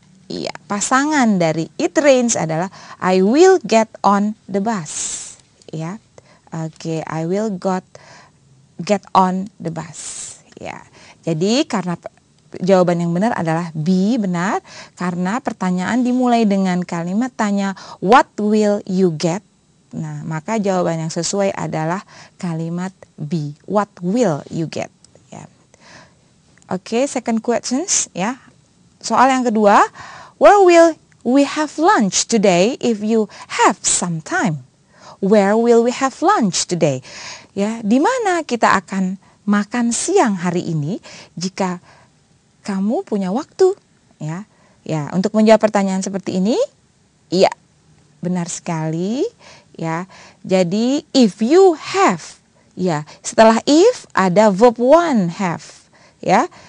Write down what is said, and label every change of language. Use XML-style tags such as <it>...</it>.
<id>Iya, pasangan dari</id> <en>it rains</en> <id>adalah</id> <en>I will get on the bus. Ya, oke, I will get on the bus.</en> <id>Ya, jadi karena jawaban yang benar adalah B, benar, karena pertanyaan dimulai dengan kalimat tanya</id> <en>what will you get.</en> <id>Nah, maka jawaban yang sesuai adalah kalimat B,</id> <en>what will you get. Ya. Oke, second questions, ya.</en> <id>Soal yang kedua,</id> <en>where will we have lunch today if you have some time? Where will we have lunch today?</en> <id>Ya, di mana kita akan makan siang hari ini jika kamu punya waktu, ya. Ya, untuk menjawab pertanyaan seperti ini, iya, benar sekali, ya. Jadi</id> <en>if you have,</en> <id>ya, setelah if ada verb one have, ya.</id>